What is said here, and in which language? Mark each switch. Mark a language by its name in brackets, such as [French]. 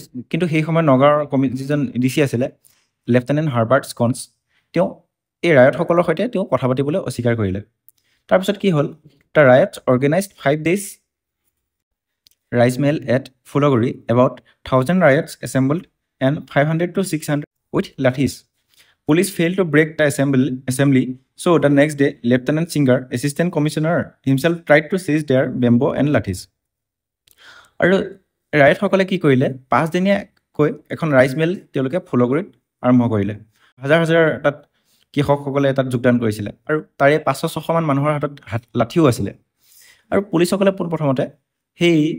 [Assamese] কিন্তু সেই সময়ত নগাঁৱৰ যিজন ডিচি আছিলে লেফটেনেণ্ট হাৰ্বাৰ্ট স্কন্স তেওঁ এই ৰায়তসকলৰ সৈতে তেওঁ কথা পাতিবলৈ অস্বীকাৰ কৰিলে তাৰপিছত কি হ'ল [English] The riots organised 5 days rice mill at Phulaguri about 1000 riots assembled and 500 to 600 with lathis. Police failed to break the assembly, so the next day, Lieutenant Singer, Assistant Commissioner himself tried to seize their bamboo and lathis. [Assamese] আৰু ৰাইটসকলে কি কৰিলে 5 দিনীয়াকৈ এখন rice mill তেওঁলোকে ফুলগুৰিত আৰম্ভ কৰিলে হাজাৰ হাজাৰ তাত কৃষকসকলে তাত যোগদান কৰিছিলে আৰু তাৰে 500-600 মান মানুহৰ হাতত লাঠিও আছিলে আৰু পুলিচসকলে প্ৰথমতে সেই